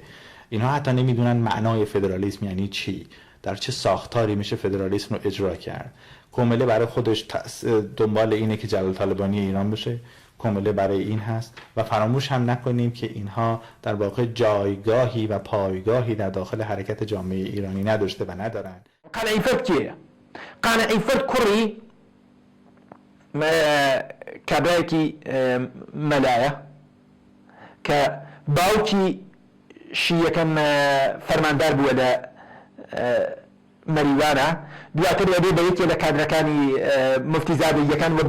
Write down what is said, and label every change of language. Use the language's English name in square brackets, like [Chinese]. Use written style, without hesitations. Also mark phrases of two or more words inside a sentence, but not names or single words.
[Persian] اینها حتی نمیدونن معنای فدرالیسم یعنی چی، در چه ساختاری میشه فدرالیسم رو اجرا کرد. کومله برای خودش دنبال اینه که جلال طالبانی ایران بشه، کومله برای این هست و فراموش هم نکنیم که اینها در واقع جایگاهی و پایگاهی در داخل حرکت جامعه ایرانی نداشته و ندارن. [Central Kurdish] قەنعی فەرد کێیە؟ قەنعی فەرد کوڕی کابرایەکی مەلایە کە باوکی شیەکەم فەرماندار بووە لە مەریوانە، دواتر وەبێ بە یەکێ لە کادرەکانی مفتیزادەییەکان و بە